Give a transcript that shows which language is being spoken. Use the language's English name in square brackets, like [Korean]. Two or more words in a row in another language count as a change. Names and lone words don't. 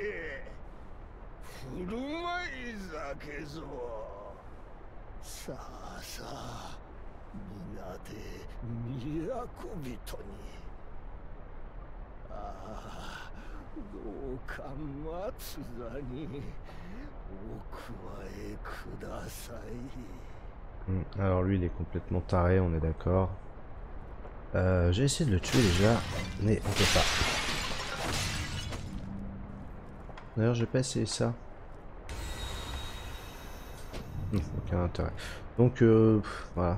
[Japanese] 振る舞い酒ぞさあさあ皆で都人にああどうか松座に加えください。 [French] Alors lui il est complètement taré, on est d'accord. J'ai essayé de le tuer déjà, mais on peut pas. D'ailleurs j'ai pas essayé ça. Aucun intérêt. Donc voilà.